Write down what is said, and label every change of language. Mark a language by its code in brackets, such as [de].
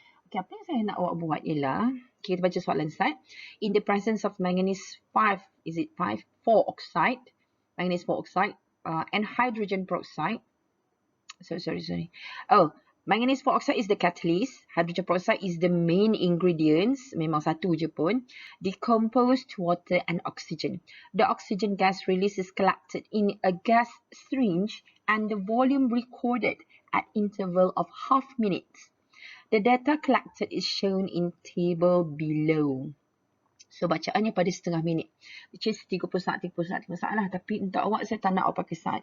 [ms] Okay, apa yang saya nak awak buat ialah, kita baca soalan start. [en] In the presence of manganese 5, is it 5? 4 oxide, manganese 4 oxide and hydrogen peroxide. Sorry. Oh, manganese 4 oxide is the catalyst, hydrogen peroxide is the main ingredients, [ms] memang satu je pun, [en] decomposed water and oxygen. The oxygen gas release is collected in a gas syringe and the volume recorded at interval of half minutes. The data collected is shown in table below. [ms] So, bacaannya pada setengah minit. [en] Which is [ms] 30 saat lah. Tapi untuk awak, saya tak nak awak pakai saat.